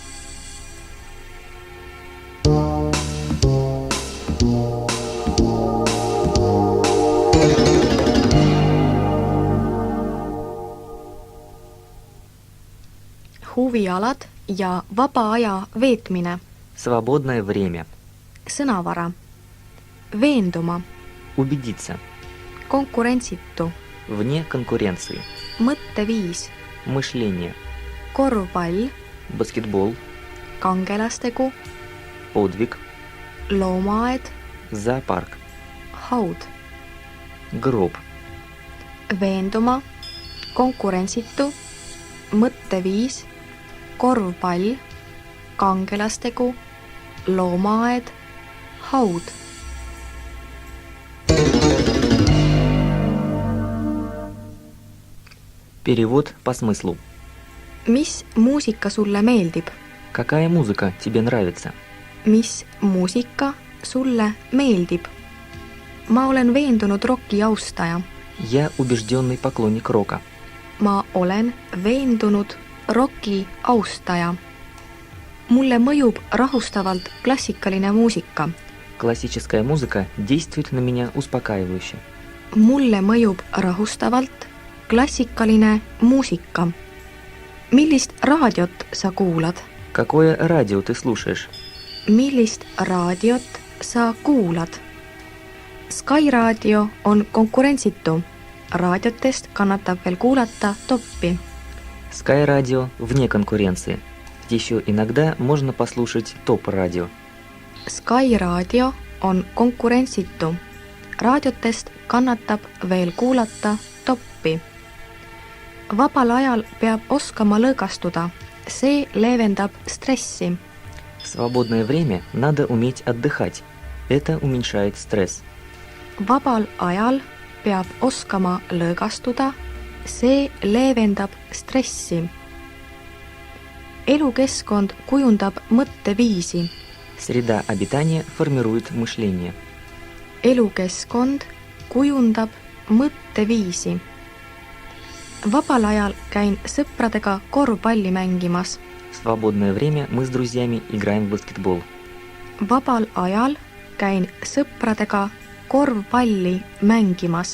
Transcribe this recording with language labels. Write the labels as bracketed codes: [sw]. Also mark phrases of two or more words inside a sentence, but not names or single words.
[et] Huvialad ja vaba aja veetmine. [ru] Свободное время. [et] Sõnavara. Veenduma. [ru] Убедиться. [et] Konkurentsitu. [ru] Вне конкуренции. [et] Mõtteviis. [ru] Мышление. [et] Korvpall. [ru] Баскетбол. [et] Kangelastegu. [ru] Подвиг. [et] Loomaaed. [ru] Зоопарк. [et] Haud. [ru] Гроб. [et] Veenduma. Konkurentsitu. Mõtteviis. Korvpall. Kangelastegu. Loomaaed. Haud. [ru] Перевод по смыслу. [et] Mis muusika sulle meeldib? [ru] Какая музыка тебе нравится? [et] Mis muusika sulle meeldib? Ma olen veendunud roki austaja. [ru] Я убежденный поклонник рока. [et] Ma olen veendunud roki austaja. Mulle mõjub rahustavalt klassikaline muusika. [ru] Классическая музыка действует на меня успокаивающе. [et] Mulle mõjub rahustavalt klassikaline muusika. Millist raadiot sa kuulad? [ru] Какое радио ты слушаешь? [et] Millist raadiot sa kuulad? Sky Raadio on konkurentsitu. Raadiotest kannatab veel kuulata toppi. [ru] Sky Radio вне конкуренции. Еще иногда можно послушать топ-радио. [et] Sky Raadio on konkurentsitu. Raadiotest kannatab veel kuulata toppi. Vabal ajal peab oskama lõõgastuda. See leevendab stressi. [ru] В свободное время надо уметь отдыхать. Это уменьшает стресс. [et] Vabal ajal peab oskama lõõgastuda, see leevendab stressi. Elukeskkond kujundab mõtteviisi. [ru] Среда обитания формирует мышление. [et] Elukeskkond kujundab mõtteviisi. Vabal ajal käin sõpradega korvpalli mängimas. [ru] В свободное время мы с друзьями играем в баскетбол. [et] Vabal ajal käin sõpradega korvpalli mängimas.